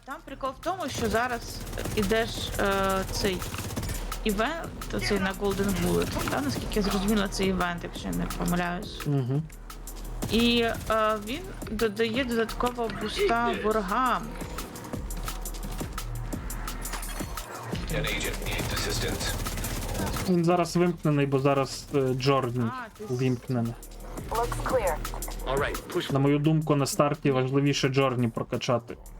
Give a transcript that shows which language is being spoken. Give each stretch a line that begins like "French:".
Ukrainian: Там прикол в тому, що зараз ідеш цей івент, цей на Golden Bullet, та, наскільки я зрозуміла, це івент, якщо я не помиляюсь. Угу. І він додає додаткового буста ворогам.
English: An agent needs assistance.
Ukrainian: Він зараз вимкнений, бо зараз Джорні вимкнений.
English: Looks clear. All right, push.
Ukrainian: На мою думку, на старті важливіше Джорні прокачати.